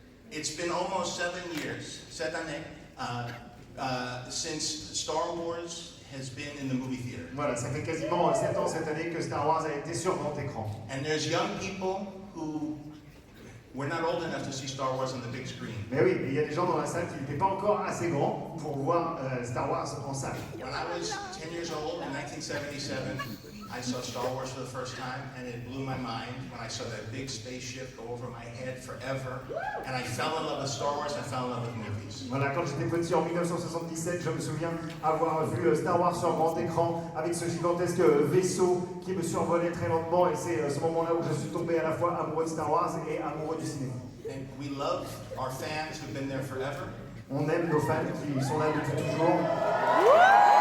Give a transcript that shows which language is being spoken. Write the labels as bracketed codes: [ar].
[en] It's been almost 7 years, [fr] cette année, [en] since Star Wars has been in the movie theater. [fr] Voilà, ça fait quasiment 7 ans cette année que Star Wars a été sur grand écran. [en] And there's young people who were not old enough to see Star Wars on the big screen. [fr] Mais oui, il y a des gens dans la salle qui n'étaient pas encore assez grands pour voir Star Wars en salle. [en] When I was 10 years old in 1977, I saw Star Wars for the first time, and it blew my mind when I saw that big spaceship go over my head forever, and I fell in love with Star Wars, I fell in love with movies. [fr] Voilà, quand j'étais petit en 1977, je me souviens avoir vu Star Wars sur grand écran avec ce gigantesque vaisseau qui me survolait très lentement, et c'est ce moment-là où je suis tombé à la fois amoureux de Star Wars et amoureux du cinéma. [en] And we love our fans who've been there forever. [fr] On aime nos fans qui sont là depuis toujours.